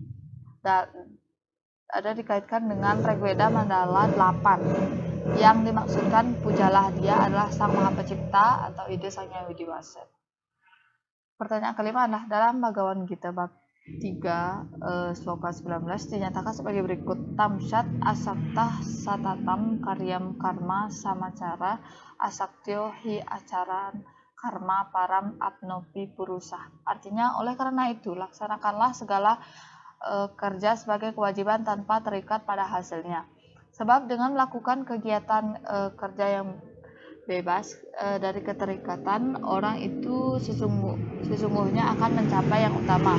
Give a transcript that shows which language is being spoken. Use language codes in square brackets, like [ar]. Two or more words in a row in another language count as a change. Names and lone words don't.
[id] Ada dikaitkan dengan Rigveda Mandala 8 yang dimaksudkan pujalah dia adalah Sang Maha Pencipta atau ide Sang Hyang Widiwasa. Pertanyaan kelima adalah dalam Bhagavad Gita bab 3 sloka 19 dinyatakan sebagai berikut: [sa] Tamsat asaktah satatam karyam karma samacara asaktyo hi acaran karma param apnopi purusah. [id] Artinya, oleh karena itu laksanakanlah segala kerja sebagai kewajiban tanpa terikat pada hasilnya. Sebab dengan melakukan kegiatan kerja yang bebas dari keterikatan, orang itu sesungguhnya akan mencapai yang utama.